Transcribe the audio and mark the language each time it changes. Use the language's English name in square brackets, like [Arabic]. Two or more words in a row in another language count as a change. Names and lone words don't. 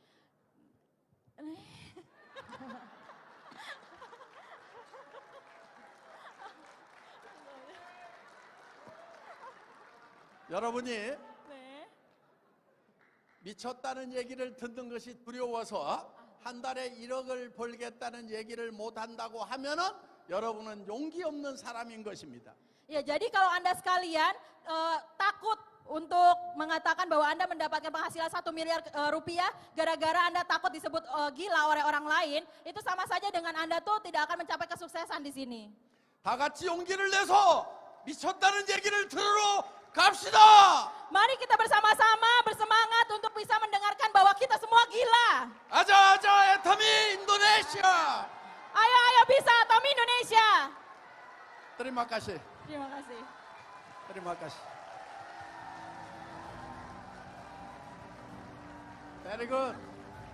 [Korean] 여러분이 미쳤다는 얘기를 듣는 것이 두려워서 한 달에 1억을 벌겠다는 얘기를 못한다고 하면은 여러분은 용기 없는 사람인 것입니다. [Indonesian] Ya, jadi kalau Anda sekalian takut untuk mengatakan bahwa Anda mendapatkan penghasilan 1 miliar rupiah gara-gara Anda takut disebut gila oleh orang lain, itu sama saja dengan Anda tuh tidak akan mencapai kesuksesan di sini. [Korean] 다 같이 용기를 내서 미쳤다는 얘기를 들으러 갑시다. [Indonesian] Mari kita bersama-sama bersemangat untuk bisa mendengarkan bahwa kita semua gila. [Korean] 아자 아자 애터미 인도네시아. [Indonesian] Ayo ayo bisa Tommy Indonesia. Terima kasih. Terima kasih. Terima kasih. [English] Very good.